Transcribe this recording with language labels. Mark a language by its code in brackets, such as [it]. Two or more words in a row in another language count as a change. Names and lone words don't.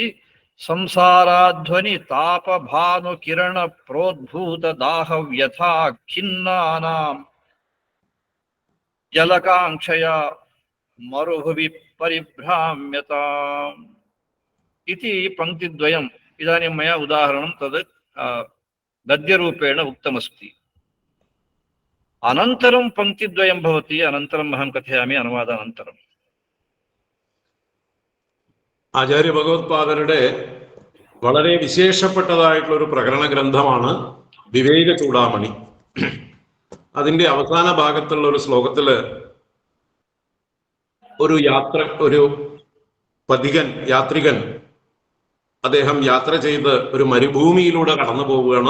[sa] संसाराध्वनि तापभानुकिरण प्रोद्भूत दाहव्यथा खिन्नानां जलकाङ्क्षया मरुभुवि परिभ्राम्यताम् इति पङ्क्तिद्वयम् इदानीं मया उदाहरणं तद् गद्यरूपेण उक्तमस्ति। अनन्तरं पङ्क्तिद्वयं भवति, अनन्तरम् अहं कथयामि अनुवादानन्तरम्। [ml] ആചാര്യ ഭഗവത്പാദരുടെ വളരെ വിശേഷപ്പെട്ടതായിട്ടുള്ള ഒരു പ്രകരണ ഗ്രന്ഥമാണ് വിവേക ചൂടാമണി. അതിന്റെ അവസാന ഭാഗത്തുള്ള ഒരു ശ്ലോകത്തില് ഒരു യാത്രികൻ അദ്ദേഹം യാത്ര ചെയ്ത് ഒരു മരുഭൂമിയിലൂടെ കടന്നു പോവുകയാണ്.